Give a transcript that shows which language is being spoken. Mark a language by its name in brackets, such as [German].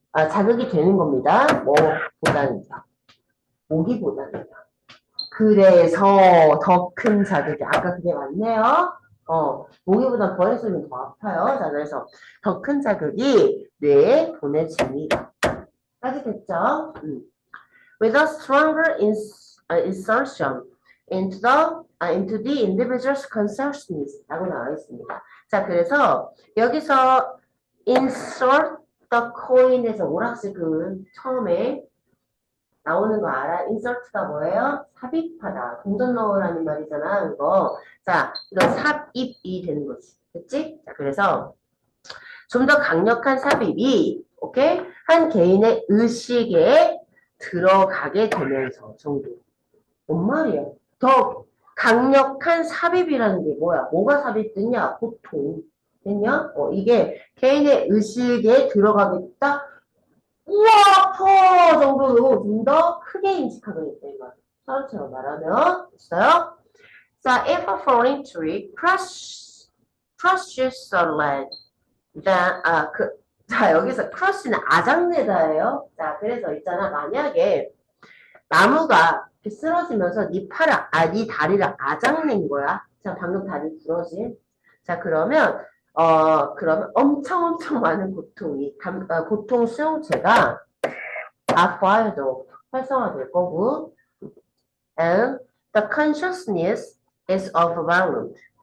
[Korean] 자극이 되는 겁니다. 뭐보다는요. 모기보다는요. 그래서 더 큰 자극이, 아까 그게 맞네요. 모기보다 벌에 쏘면 더 아파요. 자, 그래서 더 큰 자극이 뇌에 보내집니다. 까지 됐죠? [English] With a stronger insertion into the individual's consciousness [Korean] 라고 나와 있습니다. 자, 그래서 여기서 insert the coin에서 오락실 처음에 나오는 거 알아? insert가 뭐예요? 삽입하다. 동전 넣으라는 말이잖아, 그거. 자, 이건 삽입이 되는 거지. 그치? 자, 그래서 좀 더 강력한 삽입이, 오케이? 한 개인의 의식에 들어가게 되면서 정도. 뭔 말이야? 더 강력한 sab입이라는 게 뭐야? 뭐가 삽입됐냐? 고통. 됐냐? 이게 개인의 의식에 들어가겠다. 우와, 아파! 정도로 좀 더 크게 인식하게 됐다. 이 말. 서로처럼 말하면, 됐어요? [English] 자, if a falling tree crushes the land, then, [Korean] 자, 여기서 crush는 아작내다예요. 자, 그래서 있잖아. 만약에 나무가 이렇게 쓰러지면서 네 다리를 아작낸 거야. 자, 방금 다리 부러진. 자, 그러면 엄청 많은 고통 수용체가 [English] fired off, [Korean] 활성화될 거고, [English] and the consciousness is overwhelmed.